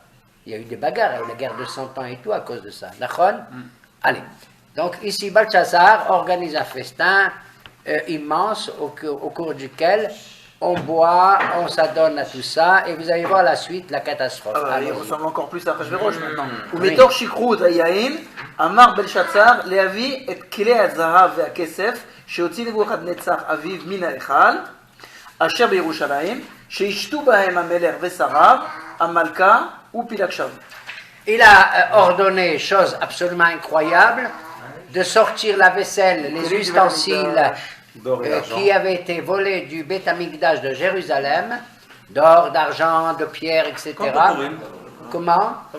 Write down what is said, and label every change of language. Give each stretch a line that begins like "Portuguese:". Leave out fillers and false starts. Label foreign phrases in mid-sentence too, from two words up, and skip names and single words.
French: Il y a eu des bagarres, il y a eu la guerre de 100 ans et tout à cause de ça. D'accord? Allez. Donc, ici, Balthasar organise un festin immense au cours duquel on boit, on s'adonne à tout ça, et vous allez voir la suite, la catastrophe. Il ressemble encore plus à Achashverosh maintenant.
Hebrew: ומתוך שכרות היין, אמר בלשאצר להביא את כלי הזהב והכסף שהוציא נבוכדנצר אביו מן ההיכל, אשר בירושלים, שישתו בהם המלך ושריו, המלכה ופילגשיו.
French: Il a ordonné, chose absolument incroyable, de sortir la vaisselle, les ustensiles qui avaient été volés du Beth Amikdash de Jérusalem, d'or, d'argent, de pierre, etc. Comment?